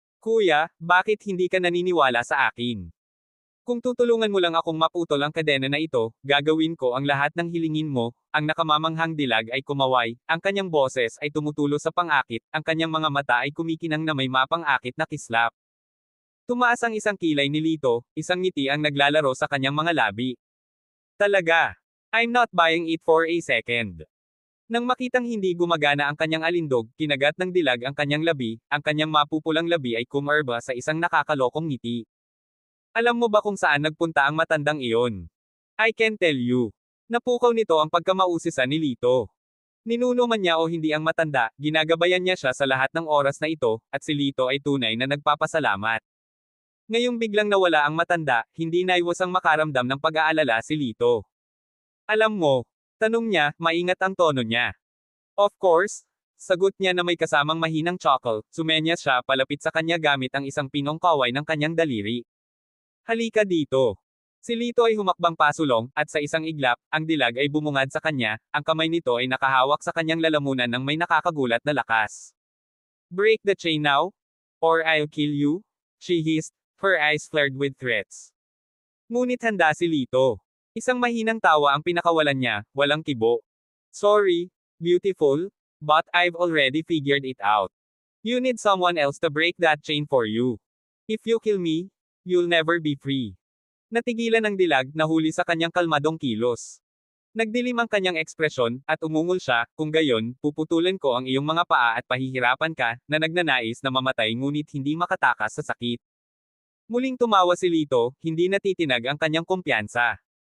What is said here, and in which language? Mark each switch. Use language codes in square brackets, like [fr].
[tl] "Kuya, bakit hindi ka naniniwala sa akin? Kung tutulungan mo lang akong maputol ang kadena na ito, gagawin ko ang lahat ng hilingin mo." Ang nakamamanghang dilag ay kumaway, ang kanyang boses ay tumutulo sa pang-akit, ang kanyang mga mata ay kumikinang na may mapang-akit na kislap. Tumaas ang isang kilay ni Lito, isang ngiti ang naglalaro sa kanyang mga labi. "Talaga? [en] I'm not buying it for a second." [tl] Nang makitang hindi gumagana ang kanyang alindog, kinagat ng dilag ang kanyang labi, ang kanyang mapupulang labi ay kumarba sa isang nakakalokong ngiti. "Alam mo ba kung saan nagpunta ang matandang iyon? [en] I can tell you." [tl] Napukaw nito ang pagkamausisa ni Lito. Ninuno man niya o hindi ang matanda, ginagabayan niya siya sa lahat ng oras na ito, at si Lito ay tunay na nagpapasalamat. Ngayong biglang nawala ang matanda, hindi naiwasang makaramdam ng pag-aalala si Lito. "Alam mo?" Tanong niya, maingat ang tono niya. [en] "Of course," [tl] sagot niya na may kasamang mahinang chuckle, sumenyas siya palapit sa kanya gamit ang isang pinong kaway ng kanyang daliri. "Halika dito." Si Lito ay humakbang pasulong, at sa isang iglap, ang dilag ay bumungad sa kanya, ang kamay nito ay nakahawak sa kanyang lalamunan ng may nakakagulat na lakas. [en] Break the chain now, or I'll kill you, she hissed, her eyes flared with threats. [tl] Ngunit handa si Lito. Isang mahinang tawa ang pinakawalan niya, walang kibo. [en] Sorry, beautiful, but I've already figured it out. You need someone else to break that chain for you. If you kill me, you'll never be free. [tl] Natigilan ng dilag, nahuli sa kanyang kalmadong kilos. Nagdilim ang kanyang ekspresyon, at umungol siya, kung gayon, puputulin ko ang iyong mga paa at pahihirapan ka, na nagnanais na mamatay ngunit hindi makatakas sa sakit. Muling tumawa si Lito, hindi natitinag ang kanyang kumpiyansa.